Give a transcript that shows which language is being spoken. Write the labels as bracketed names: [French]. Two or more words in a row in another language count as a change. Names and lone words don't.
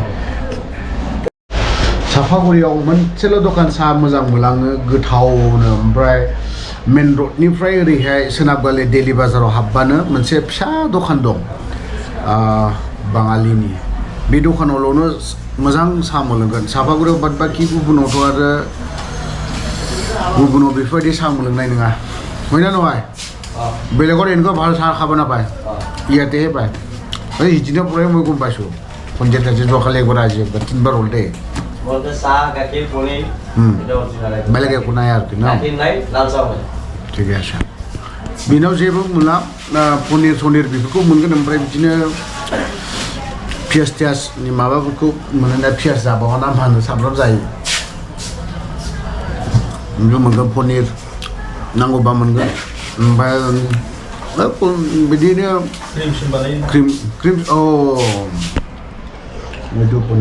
[Bodo] साफागुरियाव मोनसेल' दखान साहा मोजां मोनलाङो गोथावनो ओमफ्राय मेन रडनिफ्राय ओरैहाय सोनाबगालि डेली बाजाराव हाबबानो मोनसे फिसा दखान दं बाङालिनि बे दखानावल'नो मोजां साहा मोनलोंगोन साफागुरियाव बाद बाखि गुबुनावथ' आरो गुबुनाव बेफोरबायदि साहा मोनलोंनाय नङा [Assamese] হয় না নহয় বেলেগত এনেকুৱা ভাল চাহ খাব নাপায় ইয়াতেহে পায় এই সিদিনা পৰাই মই গম পাইছোঁ সন্ধিয়া তাতে যোৱাকালি একবাৰ আজি একবাৰ তিনিবাৰ হ'ল দেই বেলেগ একো নাই আৰু ন ঠিকে আছে [Bodo] बेनाव जेबो मोना पनिर सनिर बेफोरखौ मोनगोन ओमफ्राय बिदिनो पियाज टियाजनि माबाफोरखौ मोनो पियाज जाबावा ना मा होनो सामब्राम जायो मोनगोन पनिर नांगौबा मोनगोन ओमफ्राय बिदिनो क्रिम मैदु पनिर